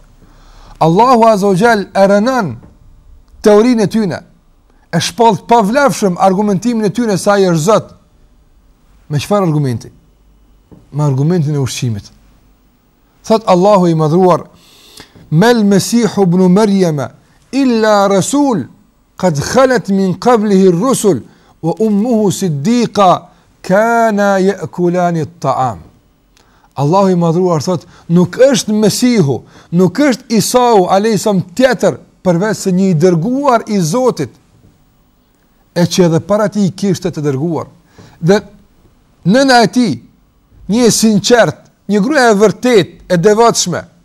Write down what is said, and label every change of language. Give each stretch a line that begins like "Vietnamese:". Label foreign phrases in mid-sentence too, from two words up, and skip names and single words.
Albanian: Allahu azza wa jall e rënon teorinë e tyre, e shpall pavlefshëm argumentimin e tyre se ai është Zot. Me çfarë argumenti? Me argumentin e ushqimit. Thot Allahu i madhruar:
Arabic: "ما المسيح ابن مريم إلا رسول قد خلت من قبله الرسل وأمه صديقة كانا يأكلان الطعام."
Albanian: Allahu i madhruar thot, nuk është Mesihu, nuk është Isau alayhisalam tjetër përveç se një i dërguar i Zotit, e që edhe para ti kishte të dërguar. Dhe nëna e tij, një e sinqert, një gruaja e vërtet, e devotshme.